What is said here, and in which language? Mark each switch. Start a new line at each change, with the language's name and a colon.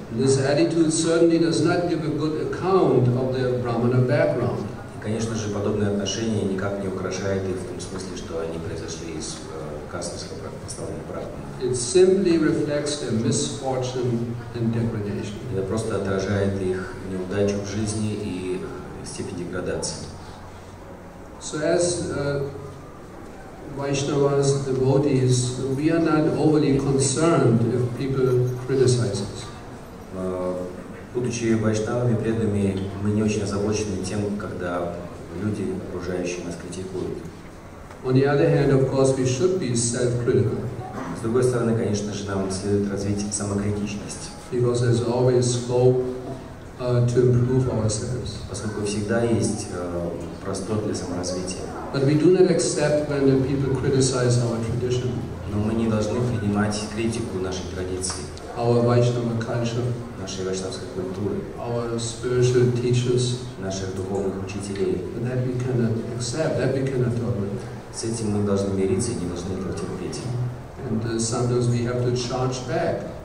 English: This attitude certainly does not give a good account of their Brahmana background.
Russian: И, конечно же, подобное отношение никак не украшает их в том смысле, что они произошли из касты высокопоставленных брахманов.
English: It simply reflects their misfortune and degradation.
Russian: Это просто отражает их неудачу в жизни и степень деградации.
English: So as Vaishnavas, devotees, we are not overly concerned if people criticize us.
Russian: Будучи вайшнавами, преданными, мы не очень озабочены тем, когда люди, окружающие нас, критикуют.
English: On the other hand, of course, we should be self-critical.
Russian: С другой стороны, конечно же, нам следует развить самокритичность.
English: Because there's always scope to improve ourselves.
Russian: Поскольку всегда есть простор для саморазвития.
English: But we do not accept when the people criticize our tradition.
Russian: Но мы не должны принимать критику нашей традиции,
English: Our Vaishnava culture,
Russian: нашей вайшнавской культуры,
English: our spiritual teachers,
Russian: наших духовных учителей.
English: and that we cannot accept, that we cannot tolerate.
Russian: С этим мы должны мириться и не должны этого терпеть.
English: And sometimes we have to charge back.